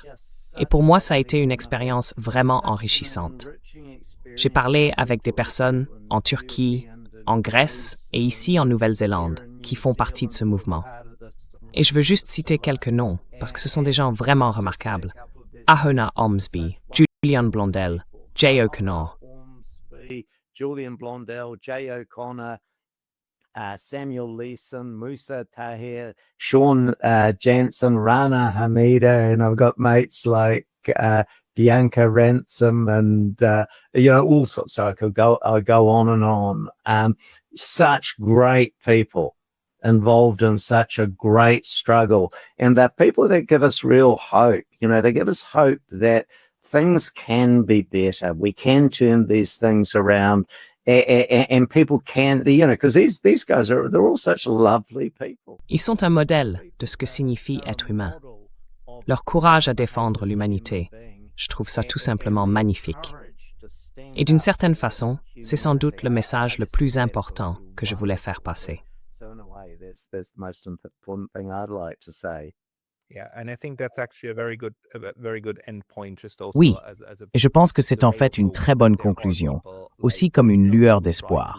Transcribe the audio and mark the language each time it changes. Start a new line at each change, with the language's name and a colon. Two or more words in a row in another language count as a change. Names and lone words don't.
French: Et pour moi, ça a été une expérience vraiment enrichissante. J'ai parlé avec des personnes en Turquie, en Grèce et ici en Nouvelle-Zélande qui font partie de ce mouvement. Et je veux juste citer quelques noms, parce que ce sont des gens vraiment remarquables. Ahona Ormsby, Julian Blondell, Jay O'Connor.
English: Julian Blondell, Jay O'Connor, Samuel Leeson, Musa Tahir, Sean Jansen, Rana Hamida, and I've got mates like Bianca Ransom and, all sorts. So I'll go on and on. Such great people involved in such a great struggle. And they're people that give us real hope. They give us hope that things can be better. We can turn these things around and people can, because these guys they're all such lovely people.
French: Ils sont un modèle de ce que signifie être humain. leur courage à défendre l'humanité. Je trouve ça tout simplement magnifique. Et d'une certaine façon, c'est sans doute le message le plus important que je voulais faire passer. Oui, et je pense que c'est en fait une très bonne conclusion, aussi comme une lueur d'espoir.